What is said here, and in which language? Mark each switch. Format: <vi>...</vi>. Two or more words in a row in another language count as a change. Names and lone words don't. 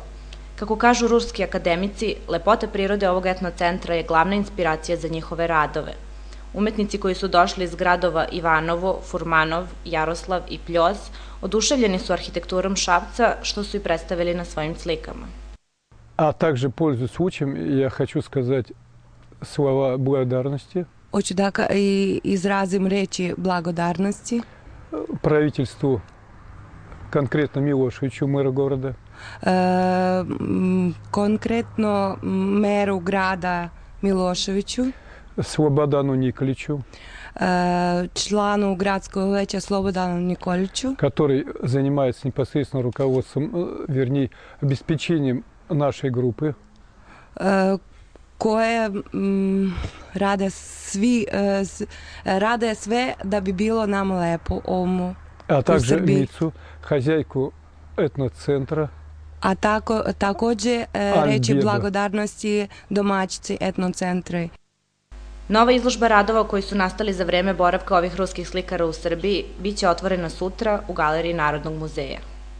<sr>Kako kažu ruski akademici, lepota prirode ovog etnocentra je glavna inspiracija za njihove radove. Umetnici koji su došli iz gradova Ivanovo, Furmanov, Jaroslav i Pljoz oduševljeni su arhitekturom Šapca, što su i predstavili na svojim slikama.</sr> <ru>A также, пользуясь случаем, я хочу сказать слова благодарности.</ru> <sr>Hoću da izrazim reči blagodarnosti</sr> <ru>Правительству, конкретно Милошевичу, мэра города.</ru> <sr>Konkretno meru grada Miloševiću,</sr> <ru>Slobodaну Николичу,</ru> <sr>članu gradskog veća Slobodanu Nikoliću,</sr> <ru>который занимается непосредственно руководством, вернее, обеспечением нашей группы.</ru> <sr>koje rade sve da bi bilo nam lepo ovom</sr> <ru>А</ru> <sr>u</sr> <ru>также</ru> <sr>Srbiji.</sr> <ru>Мицу, хозяйку этноцентра.</ru> <sr>A takođe reči blagodarnosti domaćici etnocentra. Nova izložba radova koji su nastali za vreme boravka ovih ruskih slikara u Srbiji biće otvorena sutra u Galeriji Narodnog muzeja.</sr>